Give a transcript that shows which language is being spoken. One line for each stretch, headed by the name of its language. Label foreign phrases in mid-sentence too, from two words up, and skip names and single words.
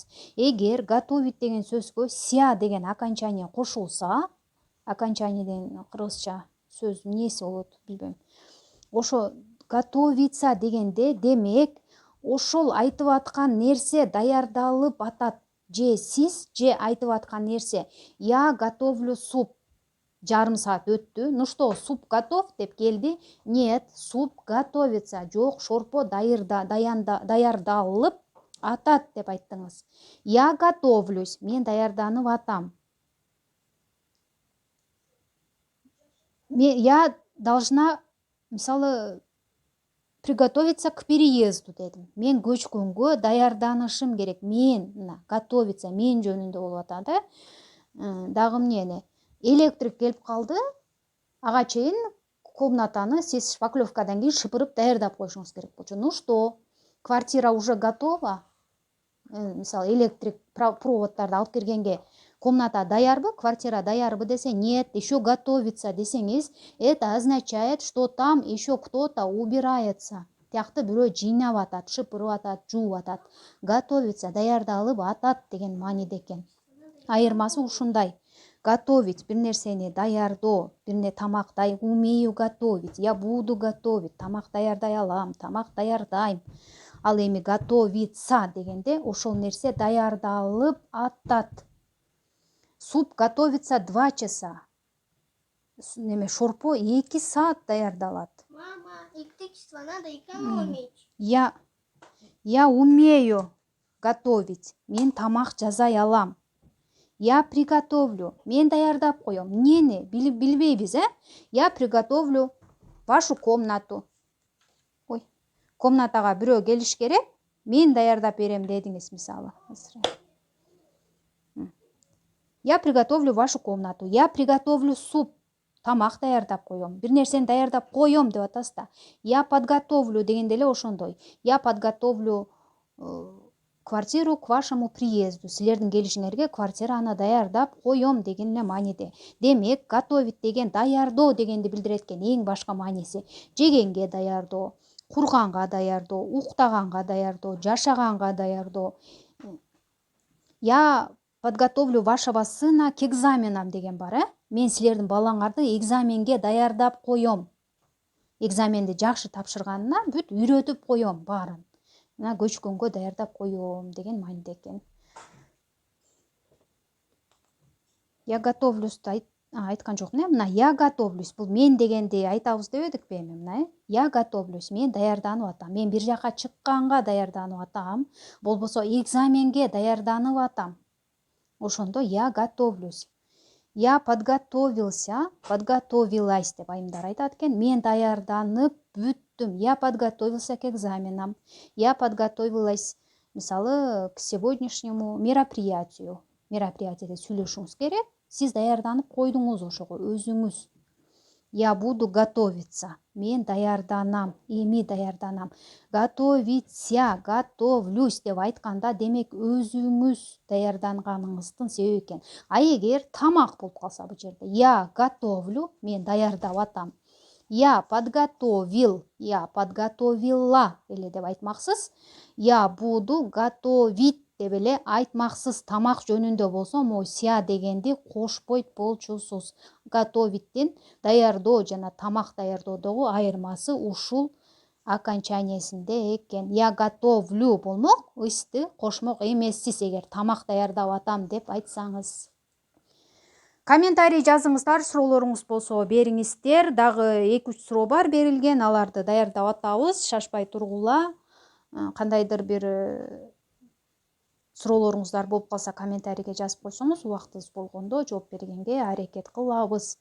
Kyrgyz: Эгер готовить деген сөзгө ся деген окончание кошулса, окончаниеден кыргызча сөз эмнеси болот билбейм. Ошо готовиться дегенде демек ошол айтып аткан нерсе даярдалып атат. Же сиз, же айтып аткан нерсе.
Russian: Я готовлю суп.
Kyrgyz: Жарым саат өттү.
Russian: Ну что, суп готов
Kyrgyz: деп келди?
Russian: Нет, суп готовится.
Kyrgyz: Жок, шорпо даярдалып атат деп айттыңыз.
Russian: Я готовлюсь.
Kyrgyz: Мен даярданып атам.
Russian: Я должна, мисалы, приготовиться к переезду дедим.
Kyrgyz: Мен көчкөнгө даярданышым керек. Мен, готовиться, мен жөнүндө болуп атат, Дагы эмнени? Электрик келип калды. Ага чейин комнатаны сиз шпаклевкадан кийин шыпырып даярдап коюшуңуз керек болчу.
Russian: Ну что, квартира уже готова?
Kyrgyz: Мисалы, электрик проводдарды алып киргенге комната даярбы, квартира даярбы десе,
Russian: нет, еще готовится десеңиз, это означает, что там еще кто-то убирается.
Kyrgyz: Тиякты бирөө жыйнап атат, шыпырып атат, жууп атат. Готовится, даярдалып атат деген мааниде экен. Айырмасы ушундай. Готовить, бир нерсени даярдоо, бирне тамак
Russian: умею готовить, я буду готовить,
Kyrgyz: тамак даярдай алам, тамак даярдайм. Ал эми готовиться дегенде ошол нерсе даярдалып атат.
Russian: Суп готовится 2 часа.
Kyrgyz: неме шорпо 2 саат даярдалат.
Russian: Мама, электричество надо, и кому уметь? Я умею готовить.
Kyrgyz: Мен тамақ жасай алам.
Russian: Я приготовлю.
Kyrgyz: Мен даярдап коем. Нени билбейбиз,
Russian: Я приготовлю вашу комнату.
Kyrgyz: Ой, комнатага бирөө келиш керек. Мен даярдап берем дедиңиз мисалы.
Russian: Я приготовлю вашу комнату. Я приготовлю суп.
Kyrgyz: Тамак даярдап коем. Бир нерсени даярдап коем деп атасыз да.
Russian: Я подготовлю
Kyrgyz: дегенде эле ошондой.
Russian: Я подготовлю квартиру к вашему приезду.
Kyrgyz: Силердин келишиңерге квартираны даярдап коем деген эле мааниде. Демек, готовить деген даярдоо дегенди билдирет экен эң башка мааниси. Жегенге даярдоо, курганга даярдоо, уктаганга даярдоо, жашаганга даярдоо.
Russian: Я подготовлю вашего сына к экзаменам
Kyrgyz: деген бар, Мен силердин балаңарды экзаменге даярдап коем. Экзаменди жакшы тапшырганына бүт үйрөтүп коем баарын. Мына көчкөнгө даярдап коем деген мааниде экен.
Russian: Я готовлюсь
Kyrgyz: айткан жокмун, мына
Russian: я готовлюсь
Kyrgyz: бул мен дегенди айтабыз деп эдикпи эми мына,
Russian: Я готовлюсь,
Kyrgyz: мен даярданып атам. Мен бир жака чыкканга даярданып атам, болбосо экзаменге даярданып атам. Ошондо
Russian: я готовлюсь. Я подготовился, подготовилась
Kyrgyz: деп айымдар айтат экен. Мен даярданып бүттүм.
Russian: Я подготовился к экзаменам. Я подготовилась, мисалы, к сегодняшнему мероприятию.
Kyrgyz: Мероприятиеде сүйлөшүңүз керек. Сиз даярданып койдуңуз ошого өзүңүз.
Russian: Я буду готовиться.
Kyrgyz: Мен даярданам, эми даярданам.
Russian: Готовиться, готовлюсь
Kyrgyz: деп айтканда демек өзүңүз даярданганыңыздын себеби экен. А эгер тамак болуп калса бул жерде
Russian: я готовлю,
Kyrgyz: мен даярдап атам.
Russian: Я подготовил, я подготовила
Kyrgyz: эле деп айтмаксыз.
Russian: Я буду готовить
Kyrgyz: деп эле айтмаксыз. Тамак жөнүндө болсо
Russian: могу ся
Kyrgyz: дегенди кошпойт болчусуз. Готовиттин даярдоо жана тамак даярдоодогу айырмасы ушул окончаниясинде экен.
Russian: Я готовлю
Kyrgyz: болмок ысты кошмок эмессиз эгер тамак даярдап атам деп айтсаңыз. Комментарий жазыңыздар, суроолоруңуз болсо бериңиздер. Дагы 2-3 суроо бар берилген, аларды даярдап атабыз, шашпай тургула. Кандайдыр бир суроолоруңуздар болуп калса комментарийге жазып койсоңуз, убактыбыз болгондо жооп бергенге аракет кылабыз.